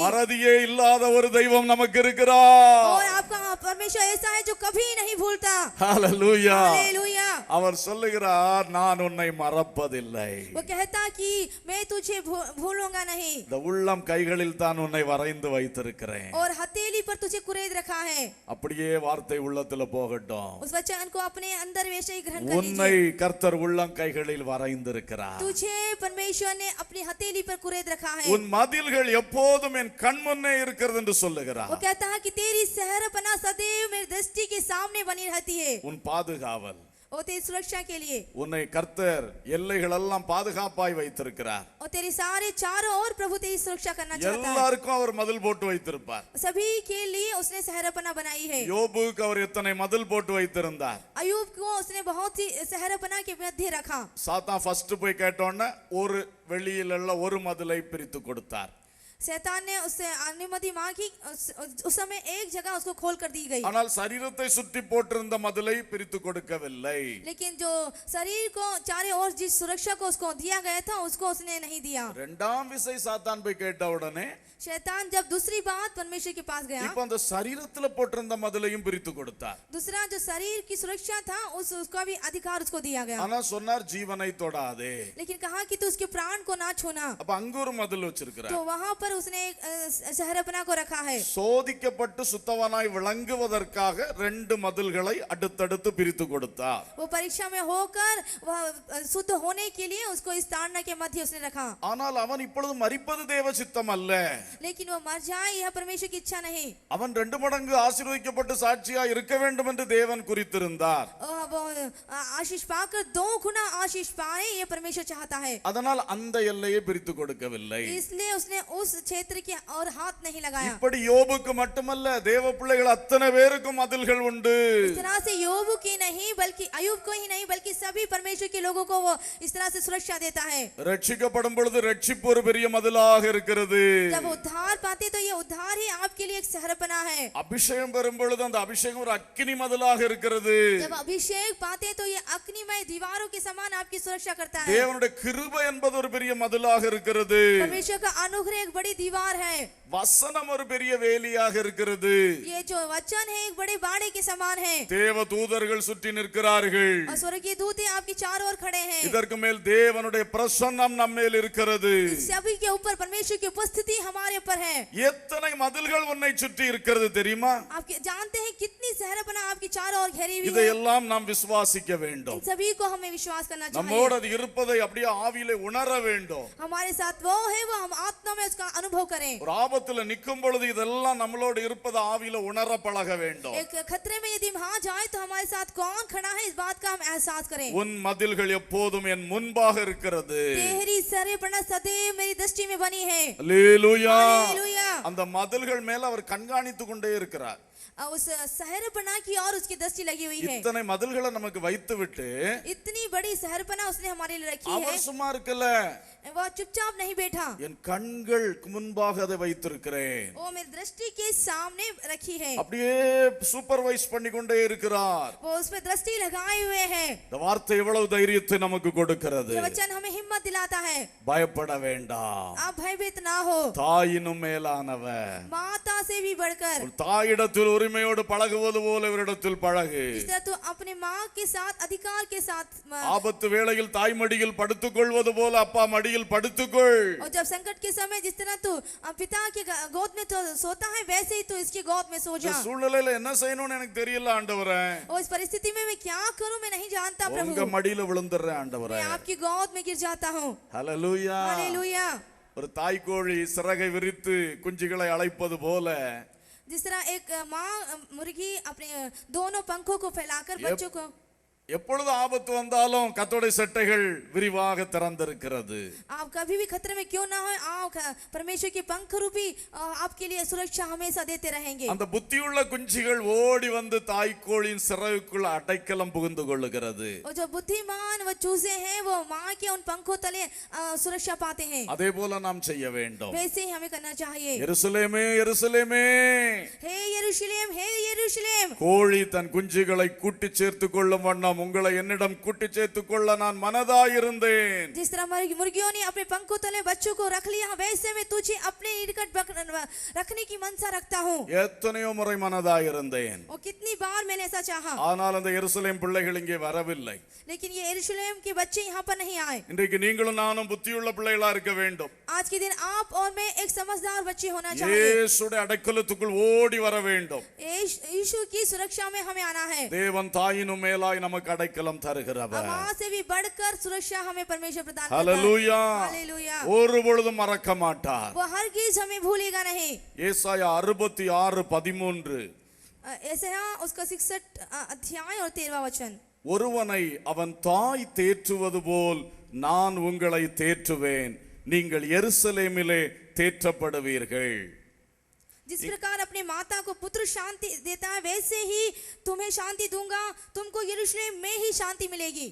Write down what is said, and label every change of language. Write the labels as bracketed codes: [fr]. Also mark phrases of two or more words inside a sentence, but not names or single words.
[ta] மறதியே இல்லாத ஒரு தெய்வம் நமக்கு இருக்கிறார். [hi] और आपका परमेश्वर ऐसा है जो कभी नहीं भूलता। [ta] ஹல்லேலூயா. [hi] हालेलुया। [ta] அவர் சொல்லுகிறார், நான் உன்னை மறப்பதில்லை. [hi] वो कहता कि मैं तुझे भूलूंगा नहीं, [ta] இந்த உள்ளம் கைகளில் தான் உன்னை வரைந்து வைத்திருக்கிறேன். [hi] और हथेली पर तुझे कुरेद रखा है. [ta] அப்படியே வார்த்தை உள்ளத்துல போகட்டும். [hi] उस वचन को अपने अंदर वैसे ही ग्रहण कर [ta] உன்னை [hi] लीजिए. [ta] கர்த்தர் உள்ளம் கைகளில் வரைந்திருக்கிறார். [hi] तुझे परमेश्वर ने अपनी हथेली पर कुरेद रखा है. [ta] உன் மதில்கள் எப்போதும் என் கண் முன்னே இருக்கிறது என்று சொல்லுகிறார். [hi] वो कहता है कि तेरी सहरपना सदैव मेरी दृष्टि के सामने बनी रहती है. [ta] உன் பாதுகாவல், [hi] और तेरी सुरक्षा के लिए, [ta] உன்னை கர்த்தர் எல்லைகள் எல்லாம் பாதுகாப்பாய் வைத்திருக்கிறார். [hi] और तेरे सारे चारों ओर प्रभु तेरी सुरक्षा करना चाहता है. [ta] எல்லாருக்கும் அவர் மதில் போட்டு வைத்திருப்பார். [hi] सभी के लिए उसने सहरपना बनाई है. [ta] யோபுக்கு அவர் எத்தனை மதில் போட்டு வைத்திருந்தார். [hi] अयूब को उसने बहुत ही सहरपना के मध्य रखा. [ta] சாத்தான் ஃபர்ஸ்ட் போய் கேட்டோன்னே ஒரு வெளியில ஒரு மதிலை பிரித்து கொடுத்தார். [hi] शैतान ने उससे अनुमति मांगी. उस समय एक जगह उसको खोल कर दी गई, [ta] ஆனால் சரீரத்தை சுற்றி போட்டிருந்த மதிலை பிரித்து கொடுக்கவில்லை. [hi] लेकिन जो शरीर को चारों ओर जिस सुरक्षा को उसको दिया गया था उसको उसने नहीं दिया. [ta] இரண்டாம் விசை சாத்தான் போய் கேட்ட உடனே [hi] शैतान जब दूसरी बात परमेश्वर के पास गया, [ta] இப்ப அந்த சரீரத்துல போட்டிருந்த மதிலையும் பிரித்து கொடுத்தார். [hi] दूसरा जो शरीर की सुरक्षा था उसका भी अधिकार उसको दिया गया. [ta] ஆனா சொன்னார், ஜீவனை தொடாதே. [hi] लेकिन कहा कि तू उसके प्राण को ना छूना. [ta] அப்ப அங்க ஒரு மதில் வச்சிருக்கிறார். [hi] तो वहां पर उसने एक सहरपना को रखा है. [ta] சோதிக்கப்பட்டு சுத்தவனாய் விளங்குவதற்காக ரெண்டு மதில்களை அடுத்தடுத்து பிரித்து கொடுத்தார். [hi] वो परीक्षा में होकर वह शुद्ध होने के लिए उसको इस ताड़ना के मध्य उसने रखा. [ta] ஆனால் அவன் இப்பொழுது மரிப்பது தேவ சித்தம் அல்ல. [hi] लेकिन वो मर जाए यह परमेश्वर की इच्छा नहीं. [ta] அவன் 2 மடங்கு ஆசீர்வதிக்கப்பட்டு சாட்சியா இருக்க வேண்டும் என்று தேவன் குறித்திருந்தார். [hi] वो आशीष पाकर 2 गुना आशीष पाए ये परमेश्वर चाहता है. [ta] அதனால் அந்த எல்லையை பிரித்து கொடுக்கவில்லை. [hi] इसलिए उसने उस क्षेत्र के और हाथ नहीं लगाया. [ta] இப்படி யோபுக்கு மட்டுமல்ல, தேவ பிள்ளைகள் அத்தனை பேருக்கும் மதில்கள் உண்டு. [hi] इस तरह से योबू की नहीं बल्कि अयूब को ही नहीं बल्कि सभी परमेश्वर के लोगों को वो इस तरह से सुरक्षा देता है. [ta] ரட்சிக்கப்படும் பொழுது ரட்சிப்பு ஒரு பெரிய மதிலாக இருக்கிறது. [hi] जब उद्धार पाते तो ये उद्धार ही आपके लिए एक सहरपना है. [ta] அபிஷேகம் பெறும் பொழுது அந்த அபிஷேகம் ஒரு அக்கினி மதிலாக இருக்கிறது. [hi] जब अभिषेक पाते तो ये अग्निमय दीवारों के समान आपकी सुरक्षा करता है. [ta] தேவனுடைய கிருபை என்பது ஒரு பெரிய மதிலாக இருக்கிறது. [hi] परमेश्वर का अनुग्रह एक बड़ी दीवार है. [ta] வசனம் ஒரு பெரிய வேலியாக இருக்கிறது. [hi] ये जो वचन है एक बड़े बाड़े के समान है. [ta] தேவ தூதர்கள் சுற்றி நிற்கிறார்கள். [hi] और स्वर्गीय दूत आपके चारों ओर खड़े हैं. [ta] இதற்கு மேல் தேவனுடைய பிரசன்னம் நம்மேல் இருக்கிறது. [hi] सभी के ऊपर परमेश्वर की उपस्थिति हमारे ऊपर है. [ta] எத்தனை மதில்கள் உன்னை சுற்றி இருக்கிறது தெரியுமா? [hi] आप जानते हैं कितनी सहरपना आपकी चारों ओर घेरी हुई है. [ta] இதையெல்லாம் நாம் விசுவாசிக்க வேண்டும். [hi] इन सभी को हमें विश्वास करना चाहिए. [ta] நம்மோடு அது இருப்பதை அப்படியே ஆவியிலே உணர வேண்டும். [hi] हमारे साथ वो है, वो हम आत्मा में उसका अनुभव करें. [ta] ஒரு ஆபத்துல நிற்கும் பொழுது இதெல்லாம் நம்மளோடு இருப்பது ஆவியில உணர பழக வேண்டும். [hi] एक खतरे में यदि हम आ जाए तो हमारे साथ कौन खड़ा है इस बात का हम एहसास करें. [ta] உன் மதில்கள் எப்போதும் என் முன்பாக இருக்கிறது. [hi] तेरी सहरपना सदैव मेरी दृष्टि में बनी है. [ta] அல்லேலூயா. [hi] हालेलुया. [ta] அந்த மதில்கள் மேல அவர் கண்காணித்து கொண்டே இருக்கிறார். [hi] उस सहरपना की और उसकी दृष्टि लगी हुई है. [ta] இத்தனை மதில்களை நமக்கு வைத்து விட்டு [hi] इतनी बड़ी सहरपना उसने हमारे लिए रखी है. [ta] அவர் சும்மா இருக்கல. [hi] वो चुपचाप नहीं बैठा. [ta] என் கண்கள் முன்பாக அதை வைத்திருக்கிறேன். [hi] वो मेरी दृष्टि के सामने रखी है. [ta] அப்படியே சூப்பர்வைஸ் பண்ணி கொண்டே இருக்கிறார். [hi] वो उसमें दृष्टि लगाए हुए हैं. [ta] இந்த வார்த்தை எவ்வளவு தைரியத்தை நமக்கு கொடுக்கிறது. [hi] ये वचन हमें हिम्मत दिलाता है. [ta] பயப்பட வேண்டாம். [hi] आप भयभीत ना हो. [ta] தாயினும் மேலானவர். [hi] माता से भी बढ़कर. [ta] ஒரு தாயிடத்தில் உரிமையோடு பழகுவது போல இவரிடத்தில் பழகு. [hi] इस तरह तू अपने माँ के साथ अधिकार के साथ. [ta] ஆபத்து வேளையில் தாய் மடியில் படுத்துக் கொள்வது போல அப்பா மடியில் படுத்துக்கொள். [hi] और जब संकट के समय जिस तरह तू पिता के गोद में तो सोता है वैसे ही तू इसकी गोद में सो जा. [ta] சூழ்நிலையில என்ன செய்யணும்னு எனக்கு தெரியல ஆண்டவரே. [hi] और इस परिस्थिति में मैं क्या करूं मैं नहीं जानता प्रभु. [ta] உங்க மடியில விழுந்துறேன் ஆண்டவரே. [hi] मैं आपकी गोद में गिर जाता हूं. [ta] ஹல்லேலூயா. [hi] हालेलुया. [ta] ஒரு தாய் கோழி சிறகை விரித்து குஞ்சுகளை அழைப்பது போல [hi] जिस तरह एक माँ मुर्गी अपने दोनों पंखों को फैलाकर बच्चों को. [ta] எப்பொழுது ஆபத்து வந்தாலும் கர்த்தருடைய சட்டைகள் விரிவாக திறந்திருக்கிறது. [hi] आप कभी भी खतरे में क्यों ना हो, आप परमेश्वर के पंख रूपी आपके लिए सुरक्षा हमेशा देते रहेंगे. [ta] அந்த புத்தியுள்ள குஞ்சுகள் ஓடி வந்து தாய் கோழியின் சிறகுக்குள் அடைக்கலம் புகுந்து கொள்ளுகிறது. [hi] और जो बुद्धिमान वो चूजे हैं वो माँ के उन पंखों तले सुरक्षा पाते हैं. [ta] அதே போல நாம் செய்ய வேண்டும். [hi] वैसे ही हमें करना चाहिए. [ta] எருசலேமே எருசலேமே, [hi] हे यरूशलेम, हे यरूशलेम. [ta] கோழி தன் குஞ்சுகளை கூட்டி சேர்த்துக் கொள்ளும் வண்ணம் விதம் உங்களை என்னிடம் கூட்டி சேர்த்துக் கொள்ள நான் மனதாயிருந்தேன். [hi] जिस तरह मुर्गियों ने अपने पंखों तले बच्चों को रख लिया, वैसे मैं तुझे अपने निकट रखने की मनसा रखता हूँ. [ta] எத்தனையோ முறை மனதாயிருந்தேன். [hi] और कितनी बार मैंने ऐसा चाहा. [ta] ஆனால் அந்த எருசலேம் பிள்ளைகள் இங்கே வரவில்லை. [hi] लेकिन ये यरूशलेम के बच्चे यहाँ पर नहीं आए. [ta] இன்றைக்கு நீங்களும் நானும் புத்தியுள்ள பிள்ளைகளா இருக்க வேண்டும். [hi] आज के दिन आप और मैं एक समझदार बच्चे होना चाहिए. [ta] இயேசுடைய அடைக்கலத்துக்குள் ஓடி வர வேண்டும். [hi] यीशु की सुरक्षा में हमें आना है. [ta] தேவன் தாயினும் மேலாய் நமக்கு அடைக்கலம் தருகிறவர். [hi] माँ से भी बढ़कर सुरक्षा हमें परमेश्वर प्रदान करता है. हालेलुया. हालेलुया. [ta] ஒரு பொழுதும் மறக்க மாட்டார். [hi] वो हरगिज हमें भूलेगा नहीं. [ta] ஏசாயா 66:13. [hi] ऐसा उसका 66 अध्याय और 13वां वचन. [ta] ஒருவனை அவன் தாய் தேற்றுவது போல் நான் உங்களை தேற்றுவேன், நீங்கள் எருசலேமிலே தேற்றப்படுவீர்கள். [hi] जिस प्रकार अपने माता को पुत्र शांति देता है, वैसे ही तुम्हें शांति दूंगा, तुमको यरूशलेम में ही शांति मिलेगी.